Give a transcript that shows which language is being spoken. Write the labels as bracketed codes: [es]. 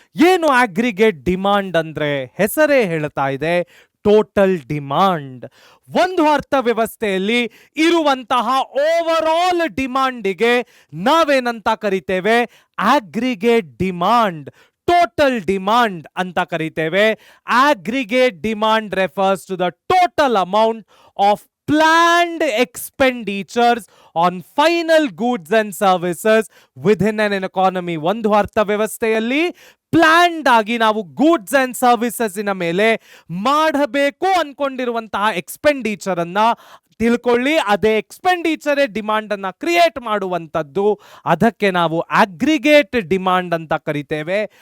[kn] ಏನು aggregate demand ಅಂದ್ರೆ? ಹೆಸರೇ ಹೇಳ್ತಾ ಇದೆ, ಟೋಟಲ್ ಡಿಮಾಂಡ್. ಒಂದು ಅರ್ಥವ್ಯವಸ್ಥೆಯಲ್ಲಿ ಇರುವಂತಹ ಓವರ್ ಆಲ್ ಡಿಮಾಂಡಿಗೆ ನಾವೇನಂತ ಕರಿತೇವೆ? ಆಗ್ರಿಗೇಟ್ ಡಿಮಾಂಡ್, ಟೋಟಲ್ ಡಿಮಾಂಡ್ ಅಂತ ಕರಿತೇವೆ. [en] Aggregate demand refers to the total amount of planned expenditures on final goods and services within an economy. [kn] ಒಂದು ಅರ್ಥವ್ಯವಸ್ಥೆಯಲ್ಲಿ ಪ್ಲಾನ್ಡ್ ಆಗಿ ನಾವು ಗೂಡ್ಸ್ ಅಂಡ್ ಸರ್ವಿಸಸ್ ಮೇಲೆ ಮಾಡಬೇಕು ಅನ್ಕೊಂಡಿರುವಂತಹ ಎಕ್ಸ್ಪೆಂಡಿಚರ್ ಅನ್ನ ತಿಳ್ಕೊಳ್ಳಿ, ಅದೇ ಎಕ್ಸ್ಪೆಂಡಿಚರ್ ಡಿಮಾಂಡ್ ಅನ್ನ ಕ್ರಿಯೇಟ್ ಮಾಡುವಂಥದ್ದು, ಅದಕ್ಕೆ ನಾವು ಅಗ್ರಿಗೇಟ್ ಡಿಮಾಂಡ್ ಅಂತ ಕರಿತೇವೆ.